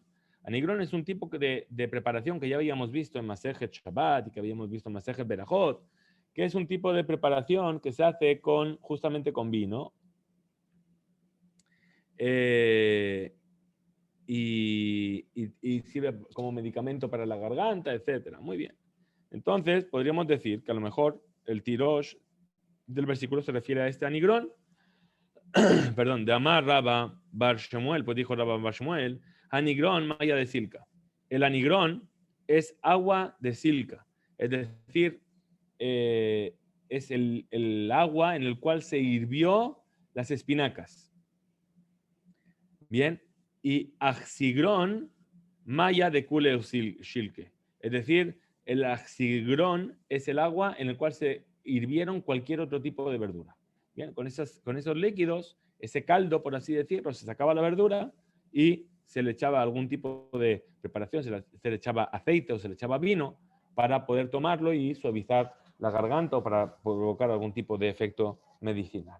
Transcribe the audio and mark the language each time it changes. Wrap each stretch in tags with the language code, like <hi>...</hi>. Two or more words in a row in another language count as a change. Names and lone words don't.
<es>Anigrón es un tipo de preparación que ya habíamos visto en Masejet Shabbat y que habíamos visto en Masejet Berajot, que es un tipo de preparación que se hace justamente con vino y sirve como medicamento para la garganta, etc. Muy bien. Entonces, podríamos decir que a lo mejor el tirosh del versículo se refiere a este anigrón. Perdón,</es> <arc>de Amar</arc> <es>Rabba Bar Shemuel, pues dijo Rabba Bar Shemuel,</es> <arc>anigrón maya de silca.</arc> <es>El anigrón es agua de silca, es decir, es el agua en el cual se hirvió las espinacas. Bien, y</es> <arc>axigrón maya de kule shilke,</arc> <es>es decir, el axigrón es el agua en el cual se hirvieron cualquier otro tipo de verdura. Bien, con esos líquidos, ese caldo, por así decirlo, se sacaba la verdura y se le echaba algún tipo de preparación, se le echaba aceite o se le echaba vino para poder tomarlo y suavizar la garganta o para provocar algún tipo de efecto medicinal.</es>